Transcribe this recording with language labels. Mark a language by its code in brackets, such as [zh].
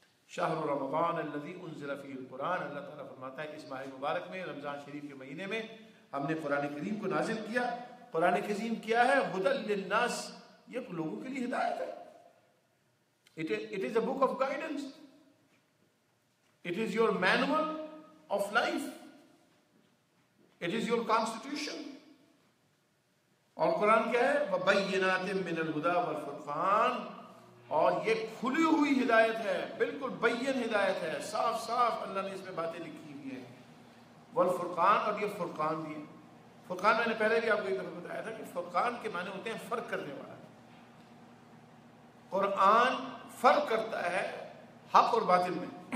[ar] شہر رمضان الذی انزل فیہ القرآن، [ur] اللہ تعالیٰ فرماتا ہے اس ماہ مبارک میں رمضان شریف کے مہینے میں ہم نے قرآن کریم کو نازل کیا۔ قرآن کریم کیا ہے؟ [ar] ہدی للناس، [ur] یہ لوگوں کے لیے ہدایت ہے۔ [en] It is a book of guidance. It is your manual of life. It is your constitution. [ur] اور قرآن کیا ہے؟ [ar] وَبَيِّنَاتٍ مِّنَ الْهُدَى وَالْفُرْقَانِ، [ur] اور یہ کھلی ہوئی ہدایت ہے، بالکل بین ہدایت ہے، صاف صاف اللہ نے اس میں باتیں لکھی ہوئی ہیں۔ والفرقان، اور یہ فرقان بھی ہے۔ فرقان میں نے پہلے بھی آپ کو ایک دفعہ بتایا تھا کہ فرقان کے معنی ہوتے ہیں فرق کرنے والا۔ قرآن فرق کرتا ہے حق اور باطل میں،